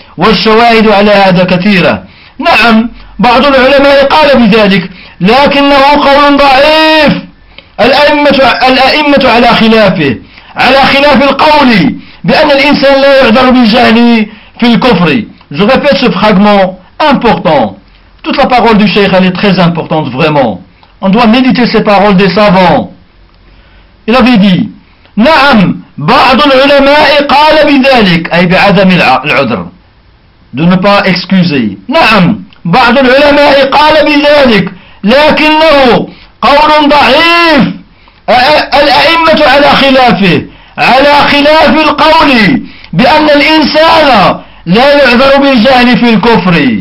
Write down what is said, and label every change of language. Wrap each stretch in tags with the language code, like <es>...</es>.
<ar>والشواهد على هذا كثيرة. نعم بعض العلماء قال بذلك لكنه قول ضعيف، الأئمة على خلافه، على خلاف القول بأن الإنسان لا يعذر بالجهل في الكفر.</ar> <fr>Je répète ce fragment important. Toute la parole du Cheikh elle est très importante vraiment. On doit méditer ces paroles des savants. Il avait dit</fr> <ar>نعم بعض العلماء قال بذلك أي بعدم العذر،</ar> <fr>de ne pas excuser.</fr> <ar>نعم بعض العلماء قال بذلك لكنه قول ضعيف، الأئمة على خلافه، على خلاف القول بأن الإنسان لا يعذر بالجهل في الكفر.</ar>